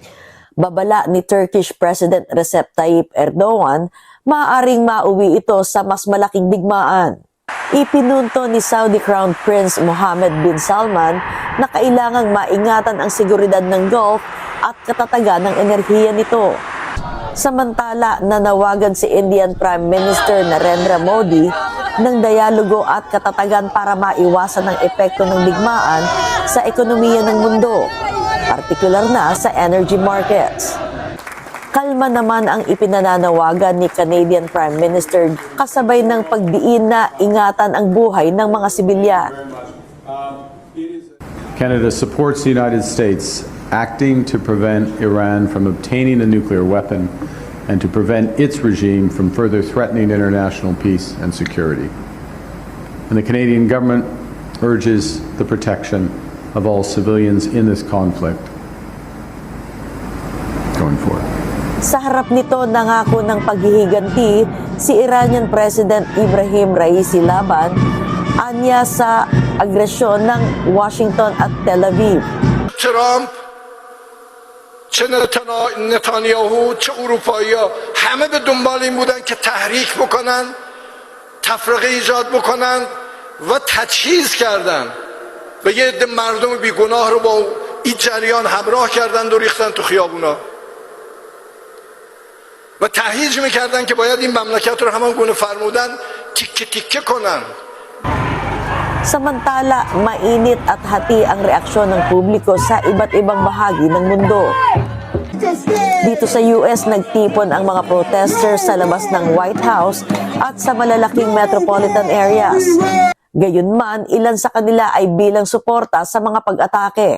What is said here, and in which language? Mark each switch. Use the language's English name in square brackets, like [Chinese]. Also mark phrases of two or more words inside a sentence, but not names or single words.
[Filipino] Babala ni [English] Turkish President [Filipino] Recep Tayyip Erdogan, maaaring mauwi ito sa mas malaking digmaan. Ipinunto ni Saudi [English] Crown Prince [Filipino] Mohammed bin Salman na kailangang maingatan ang seguridad ng Gulf at katatagan ng enerhiya nito. Samantala, nanawagan si [English] Indian Prime Minister [Filipino] Narendra Modi ng dialogo at katatagan para maiwasan ang epekto ng digmaan sa ekonomiya ng mundo, partikular na sa [English] energy markets. [Filipino] Kalma naman ang ipinananawagan ni [English] Canadian Prime Minister [Filipino] kasabay ng pagdiin na ingatan ang buhay ng mga sibilyan. [English] Canada supports the United States acting to prevent Iran from obtaining a nuclear weapon and to prevent its regime from further threatening international peace and security. And the Canadian government urges the protection of all civilians in this conflict. for. [Filipino] Sa harap nito, nangako ng paghihiganti si [English] Iranian President [Filipino] Ibrahim Raisi Laban anya sa agresyon ng Washington at Tel Aviv. [Persian] ترامپ چه نتانیاهو چه اروپایی‌ها همه به دنبال این بودن که تحریک بکنن، تفرقه ایجاد بکنن و تجهیز کردن و یه عده مردم بیگناه رو با این جریان همراه کردن و ریختن تو خیابونا و تهییج میکردن که باید این مملکت رو همان گونه فرمودن تیکه تیکه کنن. [Filipino] Samantala, mainit at hati ang reaksyon ng publiko sa iba't ibang bahagi ng mundo. Dito sa US, nagtipon ang mga protesters sa labas ng White House at sa malalaking [English] metropolitan areas. [Filipino] Gayunman, ilan sa kanila ay bilang suporta sa mga pag-atake.